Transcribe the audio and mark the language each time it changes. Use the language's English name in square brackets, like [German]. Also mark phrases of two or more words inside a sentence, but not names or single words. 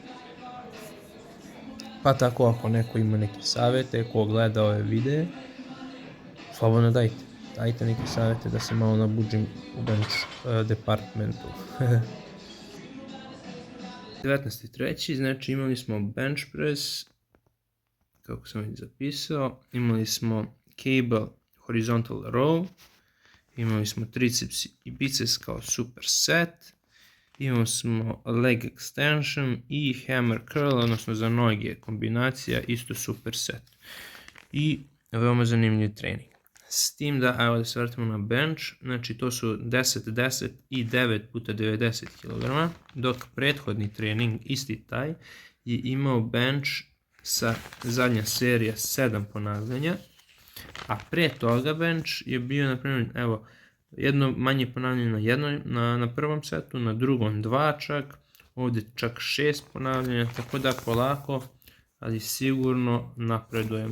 [Bosnian] Pa tako, ako neko ima neke savjete, ko gleda ove videe, slobodno dajte neke savjete da se malo nabuđim u [English] bench departmentu. [Bosnian] 19.3. znači imali smo [English] bench press, [Bosnian] kako sam već zapisao, imali smo [English] cable horizontal row, [Bosnian] imali smo triceps i biceps kao superset, imali smo [English] leg extension [Bosnian] i [English] hammer curl, [Bosnian] odnosno za noge kombinacija, isto superset. I veoma zanimljiv trening. S tim da, evo da se vrtimo na bench, znači to su 10, 10 i 9 puta 90 kg, dok prethodni trening, isti taj, je imao bench sa zadnja serija 7 ponavljanja, a pre toga bench je bio, na primjer, evo, jedno manje ponavljanje na prvom setu, na drugom 2 čak, ovdje čak 6 ponavljanja, tako da polako, ali sigurno napredujem.